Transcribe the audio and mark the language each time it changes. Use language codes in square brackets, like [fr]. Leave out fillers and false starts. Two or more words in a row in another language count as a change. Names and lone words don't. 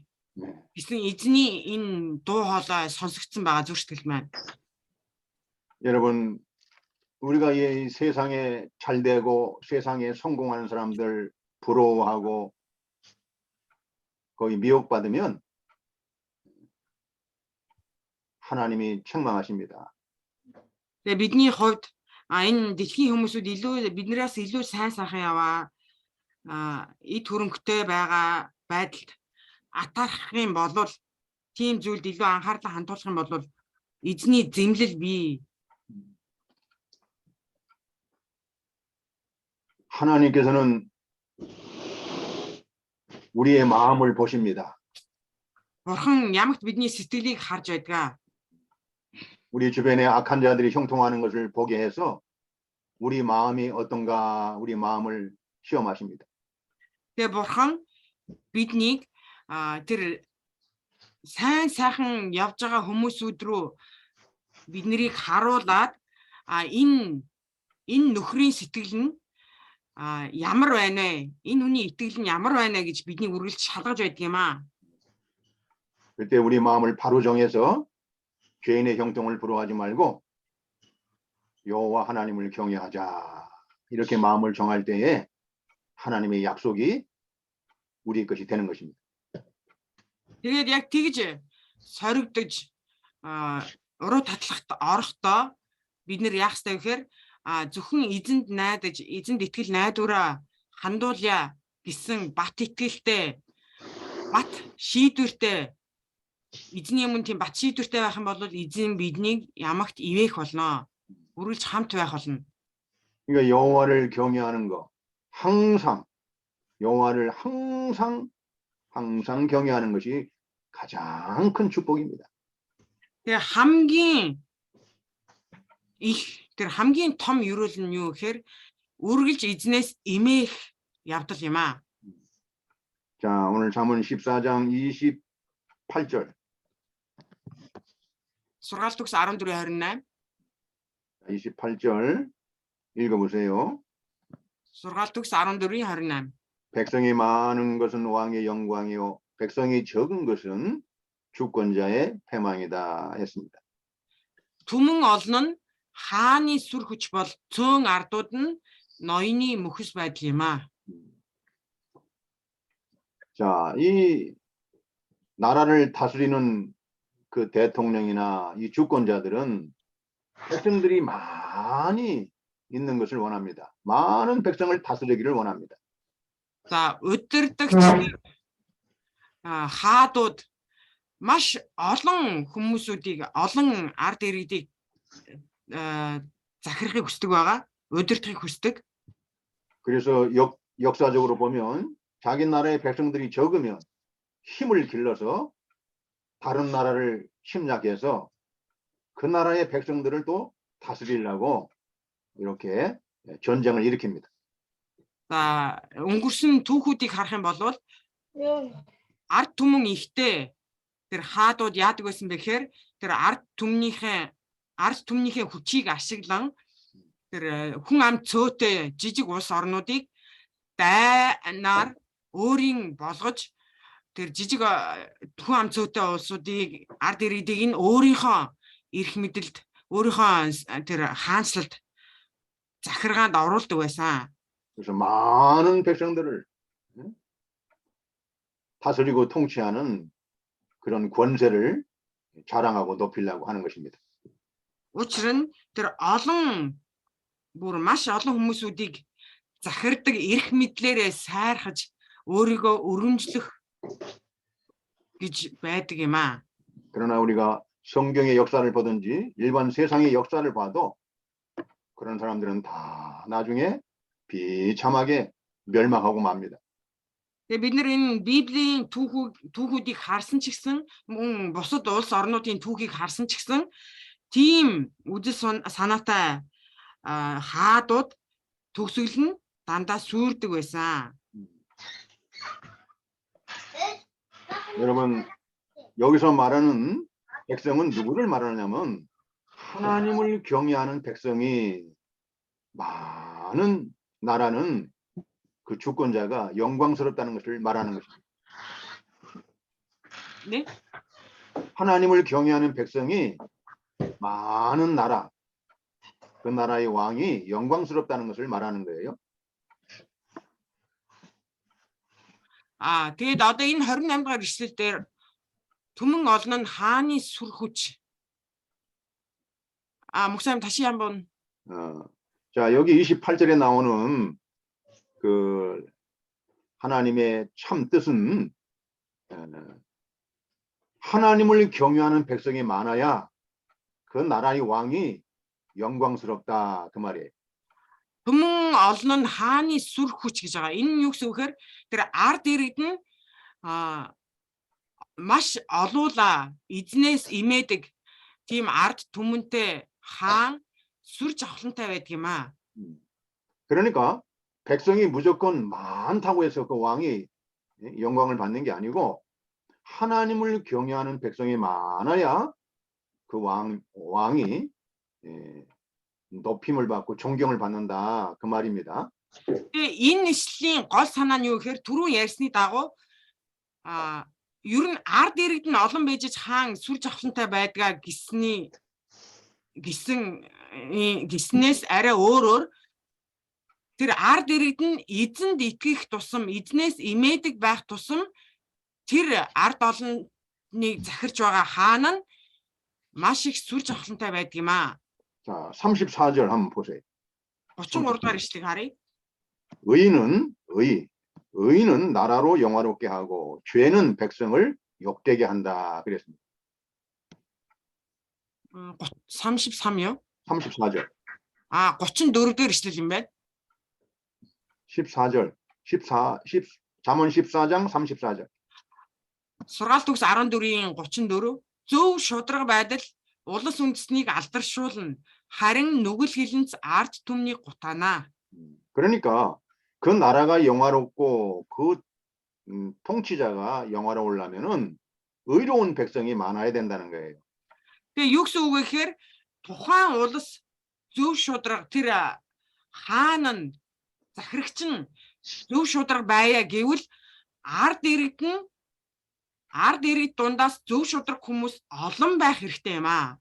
[mn] гэсэн эзний энэ дуу хоолой сонсогдсон байгаа зүрх сэтгэл маань. [ko] 여러분, 우리가 이 세상에 잘 되고 세상에 성공하는 사람들 부러워하고 거의 미혹받으면 하나님이 책망하십니다. [mn] Тэгээ бидний хувьд энэ дэлхийн хүмүүсүүд илүү биднээс илүү сайн сайхан яваа эд хөрөнгөтэй байгаа байдалд атаарх юм бол тийм зүйлд илүү анхаарлаа хандуулах юм бол эзний зэмлэл бий. [ko] 하나님께서는 우리의 마음을 보십니다. [mn] Бурхан ямагт бидний сэтгэлийг харж байдаг. [ko] 우리 주변에 악한 자들이 형통하는 것을 보게 해서 우리 마음이 어떤가 우리 마음을 시험하십니다. [mn] Тэгээ бурхан биднийг тэр сайн сайхан явж байгаа хүмүүсүүд рүү биднийг харуулад энэ нөхрийн сэтгэл нь ямар байна вэ? Энэ хүний итгэл нь ямар байна гэж бидний үргэлж шалгаж байдаг юм аа. [ko] 그때 우리 마음을 바로 정해서 죄인의 형통을 부러워하지 말고 여호와 하나님을 경외하자. 이렇게 마음을 정할 때에 하나님의 약속이 우리 것이 되는 것입니다. [mn] Тэгээд яг тэгж соригдож уруу татлахт орохдоо бид нэр яах ёстой гэхээр зөвхөн эзэнд найдаж, эзэнд итгэл найдвараа хандуулъя гэсэн бат итгэлтэй, бат шийдвэртэй, эзний өмнө тийм бат шийдвэртэй байх юм бол эзэн биднийг ямагт ивээх болно. Үргэлж хамт байх болно. [ko] 그러니까 여호와를 경외하는 거, 항상 여호와를 항상 경외하는 것이 가장 큰 축복입니다. [mn] Тэгээ хамгийн их тэр хамгийн том ерөөл нь юу гэхээр үргэлж эзнээс имээх явдал юм аа. [ko] 자, 오늘 잠언 14장 28절. [mn] Сургаалт төгс 14:28. [ko] 28절 읽어보세요. [mn] Сургаалт төгс 14:28. [ko] 백성이 많은 것은 왕의 영광이요 백성이 적은 것은 주권자의 패망이다 했습니다. [mn] Түмэн олон нь хааны сүр хүч бол цөөн ардууд нь ноёны мөхөс байдал юм аа. [ko] 자, 이 나라를 다스리는 그 대통령이나 이 주권자들은 백성들이 많이 있는 것을 원합니다. 많은 백성을 다스리기를 원합니다. [mn] За өдөрдөгч хаадууд маш олон хүмүүсүүдийг, олон ард иргэдийг захирахыг хүсдэг байгаа. өдөртөхийг хүсдэг. [ko] 그래서 역사적으로 보면 자기 나라의 백성들이 적으면 힘을 길러서 다른 나라를 침략해서 그 나라의 백성들을 또 다스리려고 이렇게 전쟁을 일으킵니다. [mn] За өнгөрсөн түүхүүдийг харах юм бол ард түмэн ихтэй тэр хаадууд яадаг байсан бэ гэхээр тэр ард түмнийхээ хүчийг ашиглан тэр хүн ам цөөтэй жижиг улс орнуудыг дайнаар өөрийн болгож тэр жижиг хүн ам цөөтэй улсуудыг ард иргэдийг нь өөрийнхөө эрх мэдэлд, өөрийнхөө тэр хаанчлалд захиргаанд оруулдаг байсан. [ko] 그래서 많은 백성들을 다스리고 통치하는 그런 권세를 자랑하고 높이려고 하는 것입니다. [mn] Учир нь тэр олон бүр маш олон хүмүүсүүдийг захирдаг эрх мэдлээрээ сайрхаж өөрийгөө өргөмжлөх гэж байдаг юм аа. [ko] 그러나 우리가 성경의 역사를 보든지 일반 세상의 역사를 봐도 그런 사람들은 다 나중에 비참하게 멸망하고 맙니다. [mn] Тэгээ бид нар энэ Библийн түүхүүдийг харсан ч гэсэн, мөн бусад улс орнуудын түүхийг харсан ч гэсэн тийм үжил санаатай хаадууд төгсгөл нь дандаа сүрдэг байсан. [ko] 여러분, 여기서 말하는 백성은 누구를 말하냐면 하나님을 경외하는 백성이 많은 나라는 그 주권자가 영광스럽다는 것을 말하는 것입니다. 네? 하나님을 경외하는 백성이 많은 나라, 그 나라의 왕이 영광스럽다는 것을 말하는 거예요. [mn] Тэгээд одоо энэ 28 дугаар ишлэл дээр түмэн олон нь хааны сүр хүч. [ko] 목사님 다시 한번. 자, 여기 28절에 나오는 그 하나님의 참 뜻은 하나님을 경외하는 백성이 많아야 그 나라의 왕이 영광스럽다 그 말이에요. [mn] Түмэн олон нь хааны сүр хүч гэж байгаа. Энэ нь юу гэсэн үг вэ? Тэр ард иргэд нь маш олуула эзнээс имээдэг тийм ард түмэнтэй хаан сүр жавхлантай байдаг юм аа. [ko] 그러니까 백성이 무조건 많다고 해서 그 왕이 영광을 받는 게 아니고 하나님을 경외하는 백성이 많아야 그 왕이 높임을 받고 존경을 받는다 그 말입니다. [mn] Тэгээ энэ ишлэлийн гол санаа нь юу гэхээр түрүүн ярьсны дагуу ер нь ард иргэд нь олон байж хаан сүр жавхлантай байдгаа гиснээс арай өөрөөр тэр ард иргэд нь эзэнд итгэх тусам эзнээс имээдэг байх тусам тэр ард олоныг захирч байгаа хаан нь маш их сүр жавхлантай байдаг юм аа. [ko] 자, 34절 한번 보세요. [mn] 33 дугаар ишлэгийг харъя. [ko] 의인은 나라로 영화롭게 하고 죄는 백성을 욕되게 한다 그랬습니다. 33요? 34절. [mn] 34 дээр ишлэл юм байна. [ko] 14절. 잠언 14장 34절. [mn] Сургаалт төгс 14-ийн 34 зөв шудраг байдал улс үндэснийг алдаршуулна. харин нүгэл хилэнц ард түмнийг гутаана. [ko] 그러니까 그 나라가 영화롭고 그 통치자가 영화로우려면은 의로운 백성이 많아야 된다는 거예요. [mn] Тэгээ юу гэсэн үг вэ гэхээр тухайн улс зөв шудраг тэр хаан нь захирагч нь зөв шудраг байя гэвэл ард иргэд дундаас зөв шудраг хүмүүс олон байх хэрэгтэй юм аа.